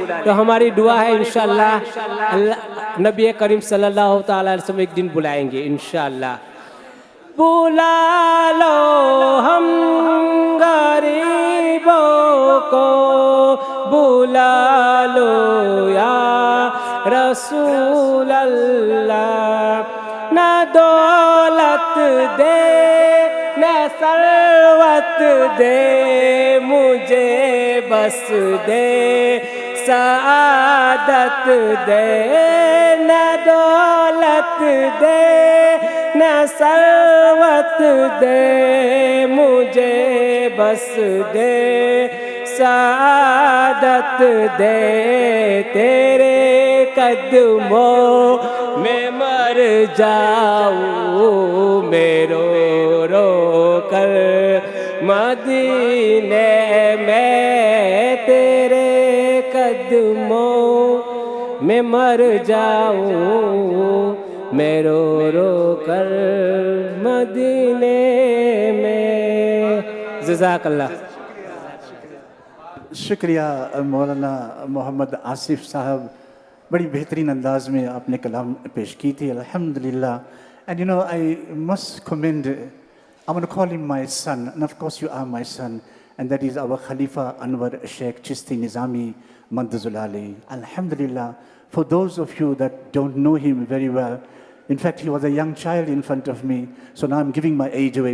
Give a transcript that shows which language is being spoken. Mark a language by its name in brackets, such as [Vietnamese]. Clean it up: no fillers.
[Urdu] تو ہماری دعا ہے انشاءاللہ اللہ نبی کریم صلی اللہ تعالیٰ علیہ وسلم ایک دن بلائیں گے انشاءاللہ. بلا لو ہم غریبوں کو بلا لو یا رسول اللہ. نہ دولت دے نہ ثروت دے مجھے بس دے سعادت دے. نہ دولت دے نہ ثروت دے مجھے بس دے سعادت دے. تیرے قدموں میں مر جاؤں میں رو رو کر مدینے میں. تیرے قدموں میں مر جاؤں میں رو رو کر مدینے میں. جزاک اللہ. شکریہ مولانا محمد آصف صاحب، بڑی بہترین انداز میں آپ نے کلام پیش کی تھی الحمدللہ. [English] And you know, I must commend, I want to call him my son, and of course you are my son, and that is our Khalifa Anwar Sheikh Chisti Nizami Mandazul Ali. Alhamdulillah, for those of you that don't know him very well, in fact, he was a young child in front of me, so now I'm giving my age away.